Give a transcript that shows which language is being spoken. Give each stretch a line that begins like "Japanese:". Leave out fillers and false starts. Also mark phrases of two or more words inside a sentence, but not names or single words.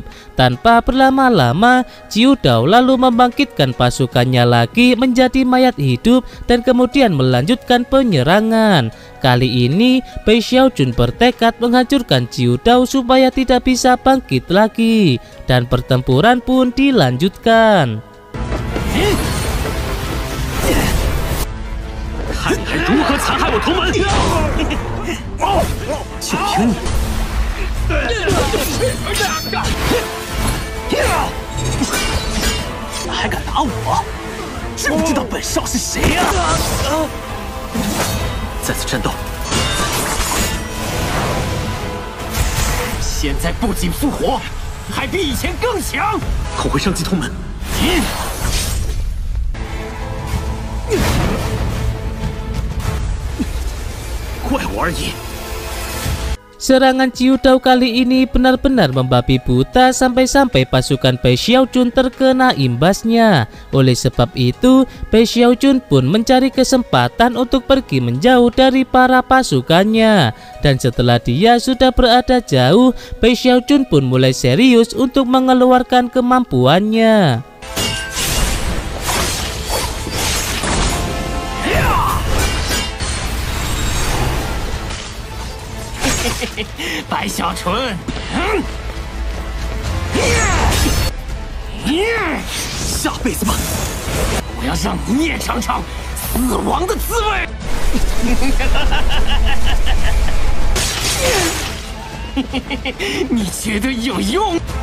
Indonesian: Tanpa berlama-lama, Chiu Dao lalu membangkitkan pasukannya lagi menjadi mayat hidup dan kemudian melanjutkan penyerangan. Kali ini Bai Xiaojun bertekad menghancurkan Chiu Dao supaya tidak bisa bangkit lagi, dan pertempuran pun dilanjutkan.
Chinese: 看你还如何残害我同门！就凭你！还敢打我？知不知道本少是谁呀？再次战斗！现在不仅复活，还比以前更强！后会伤及同门。怪物而已。
Indonesian: Serangan Chiu Dao kali ini benar-benar membabi buta sampai-sampai pasukan Bai Xiaojun terkena imbasnya. Oleh sebab itu, Bai Xiaojun pun mencari kesempatan untuk pergi menjauh dari para pasukannya. Dan setelah dia sudah berada jauh, Bai Xiaojun pun mulai serius untuk mengeluarkan kemampuannya.
Chinese: Bai Xiaojun，下辈子吧，我要让你也尝尝死亡的滋味。你觉得有用？